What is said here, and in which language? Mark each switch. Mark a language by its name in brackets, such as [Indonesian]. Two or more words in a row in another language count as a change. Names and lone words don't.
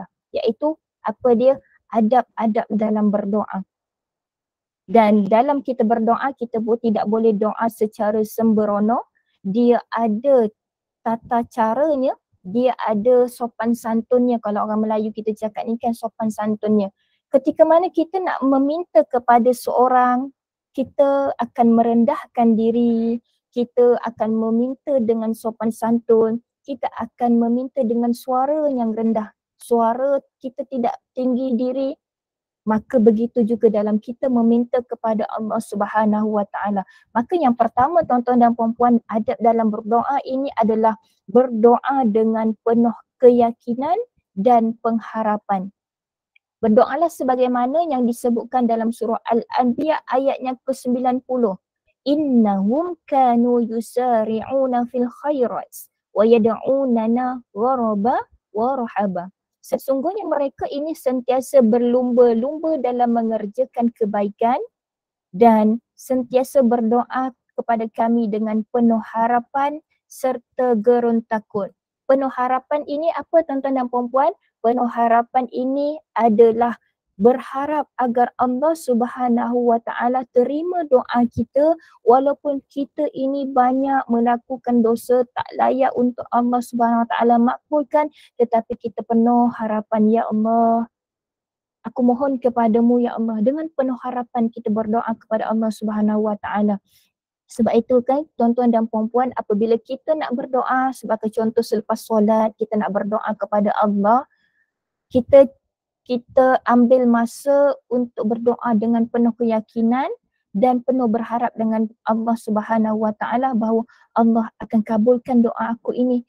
[Malay] Iaitu apa dia? Adab-adab dalam berdoa. Dan dalam kita berdoa, kita pun tidak boleh doa secara sembrono. Dia ada tata caranya, dia ada sopan santunnya. Kalau orang Melayu kita cakap ni kan sopan santunnya. Ketika mana kita nak meminta kepada seorang, kita akan merendahkan diri, kita akan meminta dengan sopan santun, kita akan meminta dengan suara yang rendah. Suara kita tidak tinggi diri, maka begitu juga dalam kita meminta kepada Allah [Arabic] سبحانه وتعالى. [Malay] Maka yang pertama tuan-tuan dan puan-puan, adab dalam berdoa ini adalah berdoa dengan penuh keyakinan dan pengharapan. Berdoalah sebagaimana yang disebutkan dalam surah Al-Anbiya ayat yang ke-90. [Arabic] إنهم كانوا يسارعون في الخيرات ويدعوننا رغبا ورهبا. [Malay] Sesungguhnya mereka ini sentiasa berlumba-lumba dalam mengerjakan kebaikan dan sentiasa berdoa kepada kami dengan penuh harapan serta gerun takut. Penuh harapan ini apa tuan-tuan dan puan-puan? Penuh harapan ini adalah berharap agar Allah [Arabic] سبحانه وتعالى [Malay] terima doa kita walaupun kita ini banyak melakukan dosa tak layak untuk Allah [Arabic] سبحانه وتعالى [Malay] makbulkan, tetapi kita penuh harapan, ya Allah, aku mohon kepadamu ya Allah. Dengan penuh harapan kita berdoa kepada Allah [Arabic] سبحانه وتعالى. [Malay] Sebab itu kan tuan-tuan dan puan-puan, apabila kita nak berdoa, sebagai contoh selepas solat kita nak berdoa kepada Allah, kita ambil masa untuk berdoa dengan penuh keyakinan dan penuh berharap dengan Allah [Arabic] سبحانه وتعالى [Malay] bahawa Allah akan kabulkan doa aku ini.